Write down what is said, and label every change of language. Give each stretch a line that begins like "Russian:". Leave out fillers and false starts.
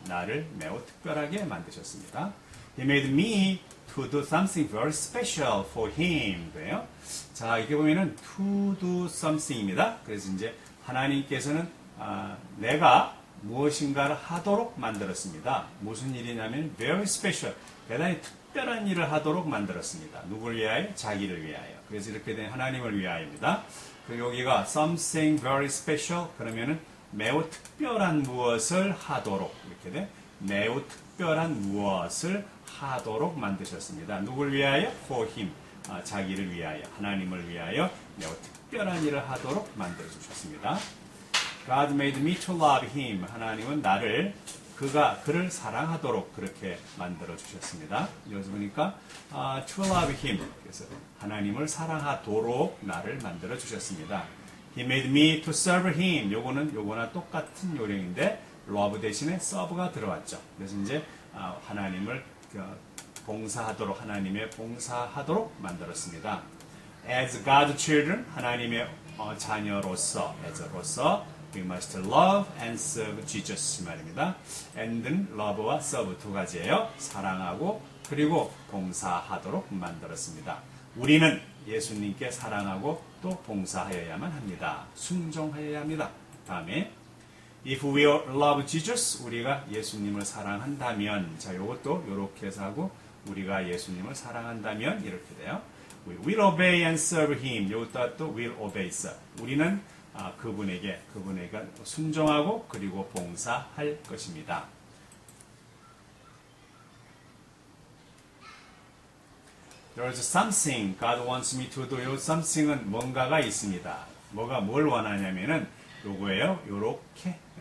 Korean: 나를 매우 특별하게 만드셨습니다.
English: He made me to do something very special for Him.
Korean: 그래요. 자, 이렇게 보면은
English: to do something
Korean: 입니다. 그래서 이제 하나님께서는 내가 무엇인가를 하도록 만들었습니다. 무슨 일이냐면
English: very special.
Korean: 대단히 특별한 일을 하도록 만들었습니다. 누굴 위하여? 자기를 위하여. 그래서 이렇게 된 하나님을 위하여입니다. 그 여기가
English: something very special
Korean: 그러면은 매우 특별한 무엇을 하도록 이렇게 돼. 매우 특별한 무엇을 하도록 만드셨습니다. 누굴 위하여?
English: For him.
Korean: 자기를 위하여, 하나님을 위하여 매우 특별한 일을 하도록 만들어 주셨습니다.
English: God made me to love him.
Korean: 하나님은 그를 사랑하도록 그렇게 만들어 주셨습니다. 여기서 보니까
English: to love him.
Korean: 그래서 하나님을 사랑하도록 나를 만들어 주셨습니다.
English: He made me to serve him.
Korean: 요거나 똑같은 요령인데 love 대신에 serve가 들어왔죠. 그래서 이제 하나님을 봉사하도록 하나님의 봉사하도록 만들었습니다.
English: As God's children
Korean: 하나님의 자녀로서
English: as로서 we must love and serve Jesus
Korean: 말입니다. and는 love와 serve 두 가지예요. 사랑하고 그리고 봉사하도록 만들었습니다. 우리는 예수님께 사랑하고 또 봉사하여야만 합니다. 순종하여야 합니다. 다음에
English: If we love Jesus,
Korean: 우리가 예수님을 사랑한다면, 자, 요것도 요렇게 해서 하고, 우리가 예수님을 사랑한다면, 이렇게 돼요.
English: We will obey and serve him.
Korean: 요것도 또
English: will obey, serve.
Korean: 우리는 그분에게 순종하고, 그리고 봉사할 것입니다.
English: There is something God wants me to do.
Korean: 요 something은 뭔가가 있습니다. 뭘 원하냐면은 요거예요. 요렇게.